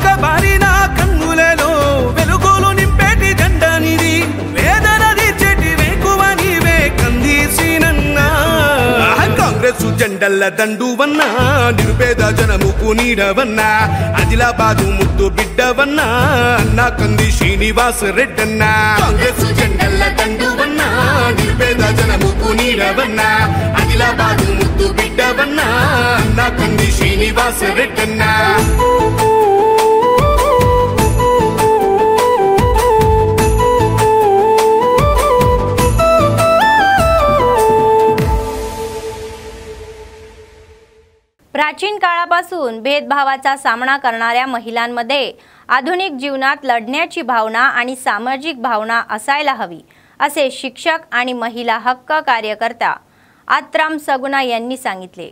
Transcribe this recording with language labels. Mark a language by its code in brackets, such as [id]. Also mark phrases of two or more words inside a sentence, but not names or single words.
[te] బారిన కన్నులలో వెలుగులు నింపేటి జెండానిది వేదన తీర్చేటి వేకువనివే కందీసినన్నా కాంగ్రెస్ జెండల్ల దండువన్నా నిర్భేద జనముకు నీడవన్నా ఆదిలాబాదు ముద్దు బిడ్డవన్నా అన్నా కంది శ్రీనివాస్ రెడ్డన్నా కాంగ్రెస్ జెండల్ల దండువన్నా నిర్భేద జనముకు నీడవన్నా ఆదిలాబాదు ముద్దు బిడ్డవన్నా అన్నా కంది శ్రీనివాస్ రెడ్డన్నా [mr] प्राचीन काळापासून भेदभावाचा सामना करणाऱ्या महिलांमध्ये आधुनिक जीवनात लढण्याची भावना आणि सामाजिक भावना असायला हवी असे शिक्षक आणि महिला हक्क कार्यकर्ता आत्राम सगुना यांनी सांगितले.